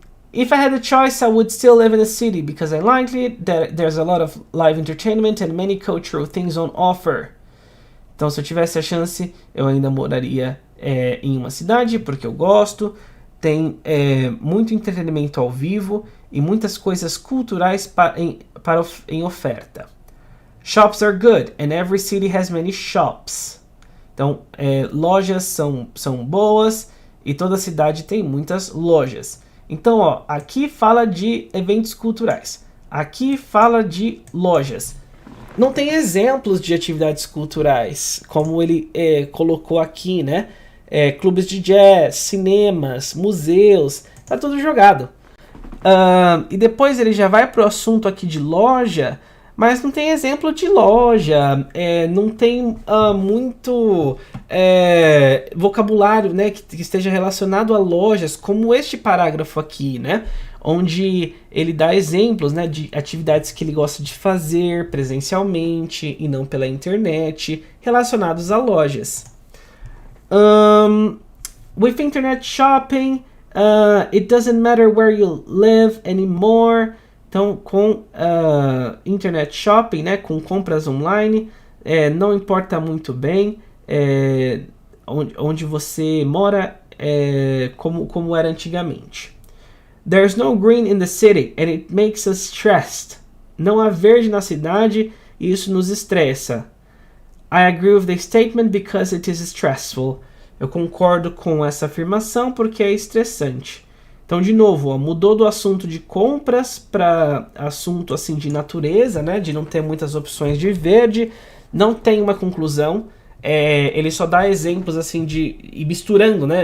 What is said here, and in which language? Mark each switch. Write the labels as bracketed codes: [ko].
[en] If I had a choice, I would still live in a city because I like it. There's a lot of live entertainment and many cultural things on offer. [pt] Então, se eu tivesse a chance, eu ainda moraria em uma cidade porque eu gosto. Tem muito entretenimento ao vivo e muitas coisas culturais em oferta. [en] Shops are good and every city has many shops. [pt] Então, lojas são boas e toda cidade tem muitas lojas. Então, ó, aqui fala de eventos culturais. Aqui fala de lojas. Não tem exemplos de atividades culturais, como ele colocou aqui, né? Clubes de jazz, cinemas, museus, tá tudo jogado. E depois ele já vai pro assunto aqui de loja, mas não tem exemplo de loja, não tem muito vocabulário, né, que esteja relacionado a lojas, como este parágrafo aqui, né, onde ele dá exemplos, né, de atividades que ele gosta de fazer presencialmente e não pela internet, relacionados a lojas. [en] With internet shopping, it doesn't matter where you live anymore. [pt] Então, com internet shopping, né, com compras online, não importa muito bem onde você mora, como era antigamente. [en] There's no green in the city and it makes us stressed. [pt] Não há verde na cidade e isso nos estressa. [en] I agree with the statement because it is stressful. [pt] Eu concordo com essa afirmação porque é estressante. Então, de novo, mudou do assunto de compras para assunto assim de natureza, né? De não ter muitas opções de verde. Não tem uma conclusão. Ele só dá exemplos assim de ir misturando, né?